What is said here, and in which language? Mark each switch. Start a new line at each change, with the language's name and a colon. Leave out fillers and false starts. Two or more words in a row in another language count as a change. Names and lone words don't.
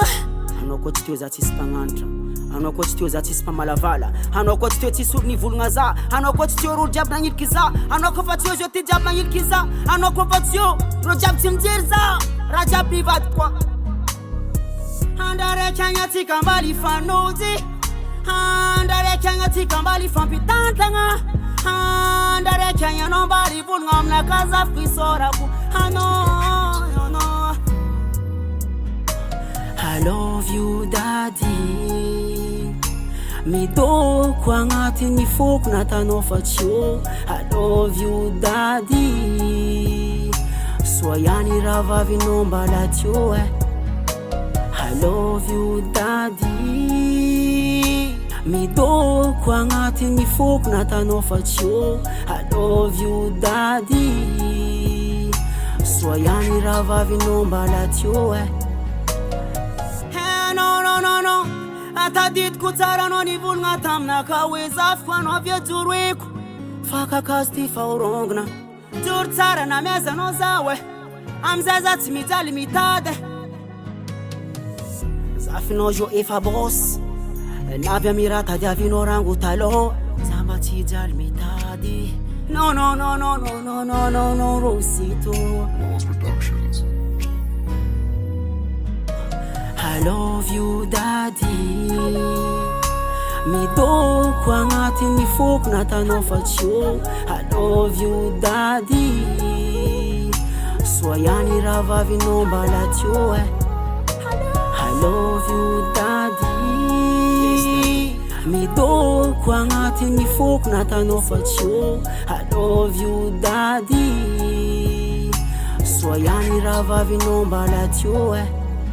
Malagasy: Anao koa tsy teo za tsisy mpagnanitra, anao koa tsy teo za tsisy mpamalavala, anao koa tsy teo tsisy olo nivolagna za, anao koa tsy teo rolo jiaby nagniliky za, anao koa fa tsy eo zao ty jiaby nagniliky za, anao koa fa tsy eo rô jiaby tsy mijery za, raha jiaby nivady koa. Andraraiky agnatsika mba lifanozy, andraraiky agnatsika mba lifampitantagna, andraraiky agnanao mba livolagna aminaka zafiko isorako anao.
English: I love you daddy.
Malagasy: Midoko agnatin'ny foko natanao fa tsy eo.
English: I love you daddy.
Malagasy: Soa ihany raha vavinao mbala teo e.
English: I love you daddy.
Malagasy: Midoko agnatin'ny foko natanao fa tsy eo.
English: I love you daddy.
Malagasy: Soa ihany raha vavinao mbala teo e. No ataditiko tsara anao nivolagna taminaka hoe zafiko anao avy ajoroeko. Fa kakazo ty fa orongona joro tsara namezanao zaho e. Amizay za tsy mijaly mitady. Zafinao jo efa boss navy amiraha tady avinao rango taloha za mba tsy hijaly mitady. No Rosito.
English: I love you daddy.
Malagasy: Midoko agnatin'ny foko natanao fa tsy eo.
English: I love you daddy.
Malagasy: Soa ihany raha vavinao mbala teo e.
English: I love you daddy.
Malagasy: Midoko agnatin'ny foko natanao fa tsy eo.
English: I love you daddy.
Malagasy: Soa ihany raha vavinao mbala teo e.